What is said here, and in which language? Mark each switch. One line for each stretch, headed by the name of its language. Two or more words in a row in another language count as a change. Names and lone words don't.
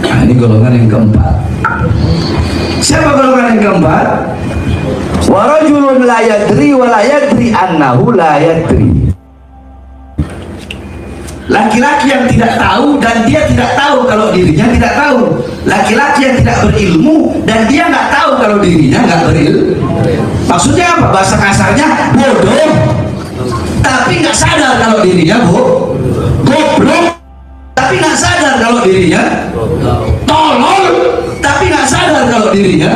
Indonesian: ini golongan yang keempat. Siapa golongan yang keempat?
Arabic: ورجل لا يدري ولا يدري أنه لا يدري.
Indonesian: Laki-laki yang tidak tahu dan dia tidak tahu kalau dirinya tidak tahu. Laki-laki yang tidak berilmu dan dia nggak tahu kalau dirinya nggak berilmu. Maksudnya apa? Bahasa kasarnya bodoh, tapi nggak sadar kalau dirinya goblok, tapi nggak sadar kalau dirinya tolol, tapi nggak sadar kalau dirinya.